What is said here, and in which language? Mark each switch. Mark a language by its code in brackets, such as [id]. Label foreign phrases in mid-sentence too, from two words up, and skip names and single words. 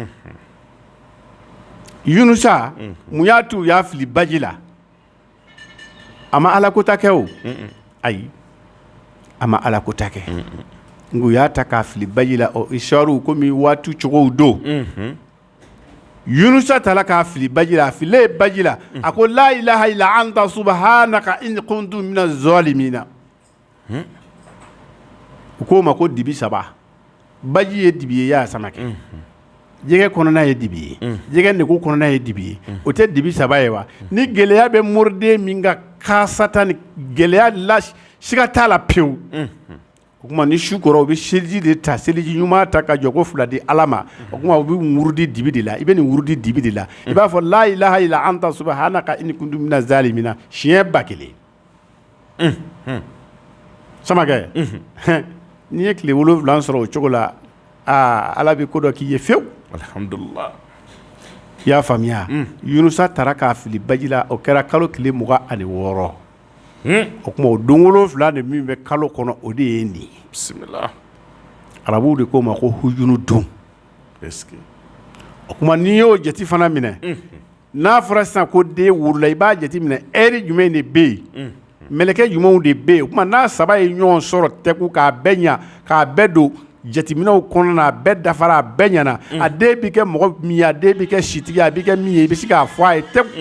[bm] Yunusa mun y'a tu y'a fili baji la a ma Alakota kɛ o ayi a ma Alakota kɛ ngu y'a ta k'a fili baji la o isharu komi waatu cogow don Yunusa tala k'a fili baji la, a file baji la, a ko [ar] لا إله إلا أنت سبحانك إني كنت من الظالمين. [bm] U ko ma ko dibi 3 baji ye dibi ye ya Samakɛ. Jɛgɛ kɔnɔna ye dibi ye, jɛgɛ negu kɔnɔna ye dibi ye, o tɛ dibi 3 ye wa? Ni gɛlɛya bɛ morden min ka kaasata ni gɛlɛya la siga t'a la pewu. O kuma ni su kɔrɔ u bɛ seliji de ta, seliji ɲuman ta ka jɔ ko 2 di Ala ma, o kuma u bɛ wurudi dibi de la, i bɛ nin wurudi dibi de la, i b'a fɔ [ar] لا إله إلا أنت سبحانك إني كنت من الظالمين [bm] siɲɛ 1000. Samakɛ, n'i ye tile 7 sɔrɔ o cogo la, Ala bɛ ko dɔ k'i ye fewu. Alhamdulillah. I y'a faamuya. Yunusa taara k'a fili baji la, o kɛra kalo tile 26. O kuma o don 7 de min bɛ kalo kɔnɔ o de ye nin ye. Bisimila. Arabuw de ko ma ko hujunu don. [fr] Est-ce que [bm] o kuma n'i y'o jate fana minɛ, n'a fɔra sisan ko den wurula i b'a jate minɛ heure jumɛn de bɛ yen, mɛlɛkɛ jumɛnw de bɛ yen, o kuma n'a 3 ye ɲɔgɔn sɔrɔ tɛku k'a bɛɛ ɲa k'a bɛɛ don jateminɛw kɔnɔ na, a bɛɛ dafara, a bɛɛ ɲana, a den bɛ kɛ mɔgɔ min ye, a den bɛ kɛ sitigi, a bɛ kɛ min ye, i bɛ se k'a fɔ a ye tɛku.